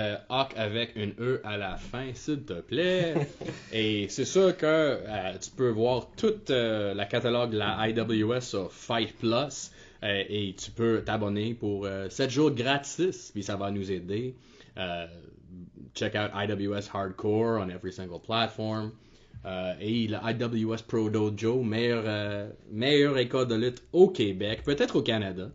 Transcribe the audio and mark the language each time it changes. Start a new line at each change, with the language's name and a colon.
French: Hawk avec une E à la fin, s'il te plaît. Et c'est sûr que tu peux voir toute la catalogue de la IWS sur Fight Plus. Et tu peux t'abonner pour 7 jours gratis, puis ça va nous aider.
English: Check out IWS Hardcore on every single platform.
French: Et la IWS Pro Dojo, meilleure école de lutte au Québec, peut-être au Canada.